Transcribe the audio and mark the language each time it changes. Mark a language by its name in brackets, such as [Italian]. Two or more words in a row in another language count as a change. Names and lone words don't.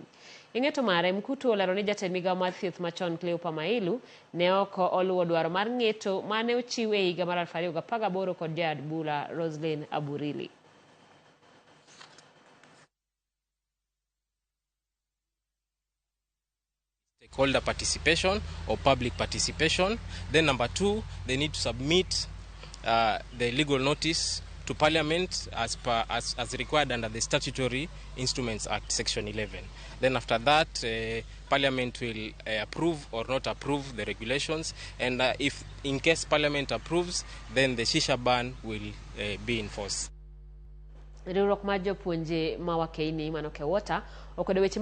[Luo (Kenya and Tanzania)] Ing'eto mare Mkutu olero ni jatend migawo mar thieth machon Cleopa Mailu ne ok oluwo dwaro mar ng'eto mane ochiw e higa mar 2018 kod jad bura Roslyn Aburili. [English] Stakeholder participation or public participation. Then number 2, they need to submit the legal notice to Parliament as required under the Statutory Instruments Act, Section 11. Then after that, Parliament will approve or not approve the regulations, and if in case Parliament approves, then the shisha ban will be in force. [Luo (Kenya and Tanzania)] Riwruok mar jopuonje ma Wakeini manoke wota okodo weche